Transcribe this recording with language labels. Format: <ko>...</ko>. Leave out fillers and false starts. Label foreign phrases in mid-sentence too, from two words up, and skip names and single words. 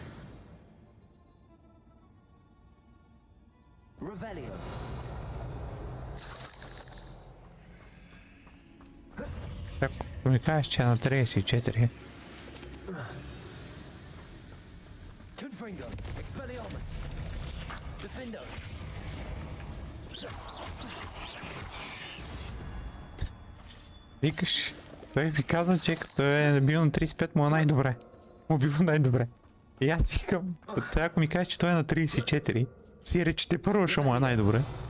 <bg>Revelio. Ако ми кажеш, че е на 34. Confringo. Expelliarmus. Defendo. Викаш, той ви казва, че като е бил на 35 му е най-добре. Му бива най-добре. И аз викам, ако ми кажеш, че той е на 34, си речете първо, ще му е най-добре.</bg>